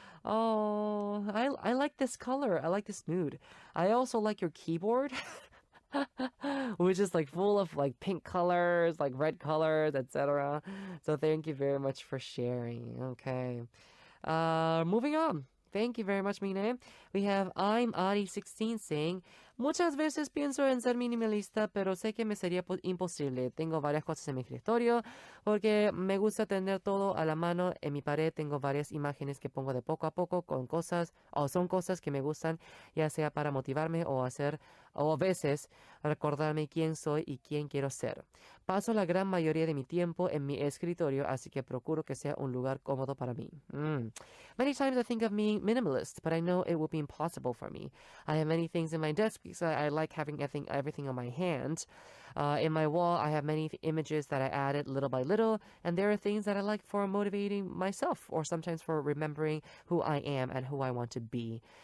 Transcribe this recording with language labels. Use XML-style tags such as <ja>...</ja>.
<en>Oh, I like this color. I like this mood. I also like your keyboard. Which is like full of like pink colors, like red colors, etc. So thank you very much for sharing. Okay. Moving on. Thank you very much, Mine. We have im.ari 16 saying,</en> <es>muchas veces pienso en ser minimalista, pero sé que me sería imposible. Tengo varias cosas en mi escritorio porque me gusta tener todo a la mano. En mi pared tengo varias imágenes que pongo de poco a poco con cosas, o son cosas que me gustan, ya sea para motivarme o a veces recordarme quién soy y quién quiero ser. Paso la gran mayoría de mi tiempo en mi escritorio, así que procuro que sea un lugar cómodo para mí.</es> <en>Many times I think of being minimalist, but I know it will be impossible for me. I have many things in my desk because I like having everything on my hand. In my wall, I have many images that I added little by little, and there are things that I like for motivating myself, or sometimes for remembering who I am and who I want to be.</en>